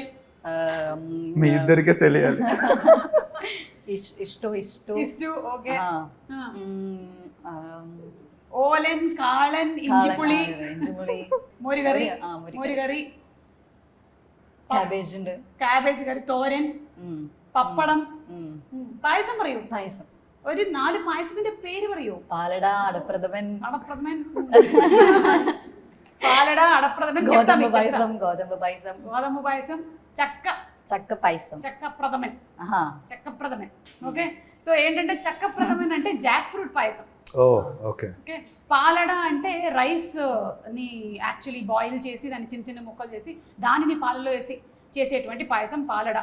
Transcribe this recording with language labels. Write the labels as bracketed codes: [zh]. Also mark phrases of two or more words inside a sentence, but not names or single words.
[te] మీ ఇద్దరికే తెలియాలి. ఇష్టు. ఓకే. ఓలెన్, కాళన్, ఇంజిపుళి, మోరిగరి, [en] cabbage curry, [ml] തോരൻ, പപ്പടം. പായസം പറയൂ. ഒരു 4 പായസത്തിന്റെ പേര് പറയൂ. പാലട, അടപ്രഥമൻ, പാലട, അടപ്രഥമൻ, ഗോതമ്പ് പായസം, చక్కప్రథమన్. [en] okay, so [te] ఏంటంటే చక్కప్రథమన్ అంటే [en] jack fruit [te] పాయసం. ఓకే. ఓకే, పాలడ అంటే రైస్ ని [en] actually boil [te] చేసి దాన్ని చిన్న చిన్న ముక్కలు చేసి దానిని పాలలో వేసి చేసేటువంటి పాయసం పాలడ.